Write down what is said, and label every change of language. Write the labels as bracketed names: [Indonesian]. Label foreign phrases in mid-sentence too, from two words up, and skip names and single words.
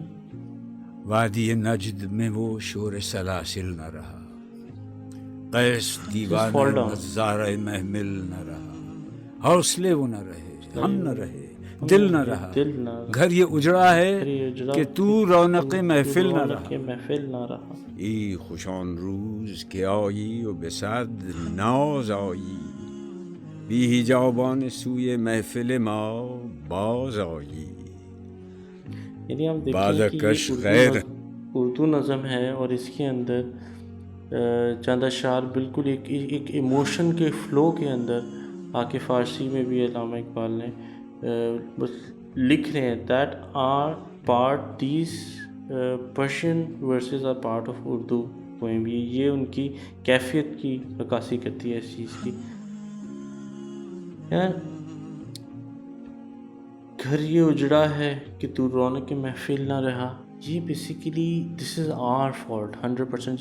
[Urdu] وادی نجد میں وہ شور سلاسل نہ رہا، قیس دیوانہ نظارہ محمل نہ رہا، حوصلے وہ نہ رہے، ہم نہ رہے، دل نہ رہا، گھر یہ اجڑا ہے کہ تو رونق محفل نہ رہا، [Persian] ای خوشان روز کہ آیی و بصد ناز آیی، بی حجابان سوی محفل ما باز آیی، [Urdu] یعنی ہم دیکھیں کہ اردو نظم ہے اور اس کے اندر چند اشعار بالکل ایک ایموشن کے فلو کے اندر آ کے فارسی میں بھی علامہ اقبال نے بس لکھ رہے ہیں [English] that are part these Persian verses are part of Urdu poem, [Urdu] یہ ان کی کیفیت کی عکاسی کرتی ہے اس چیز کی۔ گھر یہ اجڑا ہے کہ تو رونق محفل نہ رہا، یہ بیسیکلی [English] this is our fault [Urdu] 100%۔